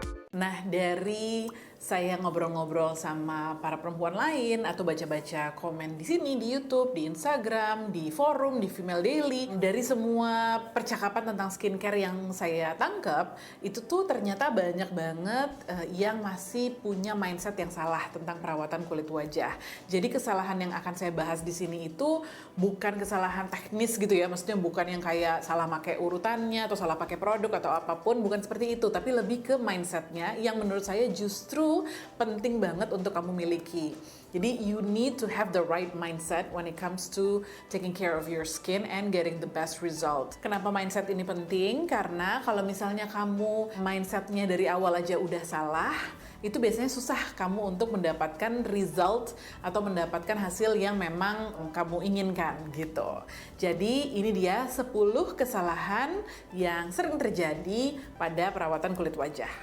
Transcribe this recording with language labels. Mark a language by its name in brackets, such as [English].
[Indonesian] Nah, dari saya ngobrol-ngobrol sama para perempuan lain atau baca-baca komen di sini, di YouTube, di Instagram, di forum, di Female Daily, dari semua percakapan tentang skincare yang saya tangkap, itu tuh ternyata banyak banget yang masih punya mindset yang salah tentang perawatan kulit wajah. Jadi kesalahan yang akan saya bahas di sini itu bukan kesalahan teknis gitu ya, maksudnya bukan yang kayak salah pakai urutannya atau salah pakai produk atau apapun, bukan seperti itu, tapi lebih ke mindsetnya yang menurut saya justru penting banget untuk kamu miliki. [English] Jadi you need to have the right mindset when it comes to taking care of your skin and getting the best result. [Indonesian] Kenapa mindset ini penting? Karena kalau misalnya kamu mindsetnya dari awal aja udah salah, itu biasanya susah kamu untuk mendapatkan result atau mendapatkan hasil yang memang kamu inginkan gitu. Jadi ini dia 10 kesalahan yang sering terjadi pada perawatan kulit wajah.